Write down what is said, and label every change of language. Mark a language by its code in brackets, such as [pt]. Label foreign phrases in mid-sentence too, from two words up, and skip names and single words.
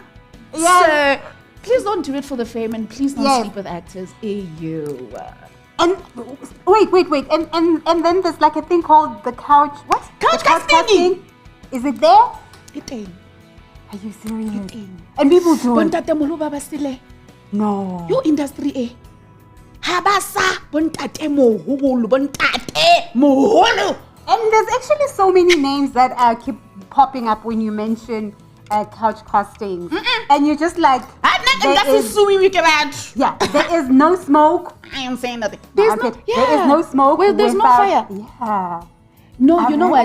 [en] So please don't do it for the fame and please don't sleep with actors. You. And wait. And then there's like a thing called the couch. What? Couch The casting. Is it there? It ain't. Are you serious? And people do it. [st] Bontate moholo ba basile. [en] No. Your industry [st] Habasa bontate moholo bontate moholo. [en] And there's actually so many names that keep popping up when you mention couch castings. And you're just like, there is no smoke. I am saying nothing. There is no smoke. Well, there's no fire. Yeah. No, you know what?